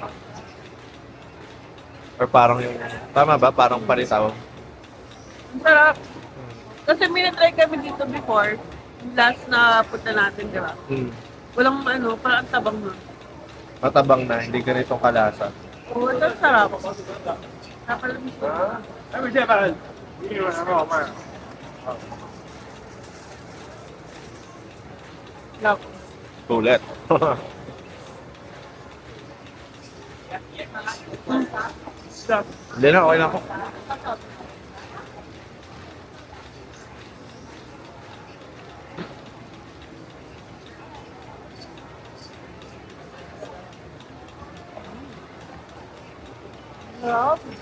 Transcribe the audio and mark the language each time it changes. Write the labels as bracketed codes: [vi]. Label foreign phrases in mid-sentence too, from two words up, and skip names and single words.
[tl] Or parang yung... Tama ba? Parang paritaw. Ang sarap. Kasi may na-try kami dito before. Last na punta natin, di ba? Mm. Walang ano, parang tabang na. Matabang na. Hindi ganitong kalasa. Oo, ito ang sarap. Nakalamig ko. [zh] 哎，没见吧？你以为很好卖？ [tl] Love. Sulit. Sarap. Hindi na, okay na ako. Sarap.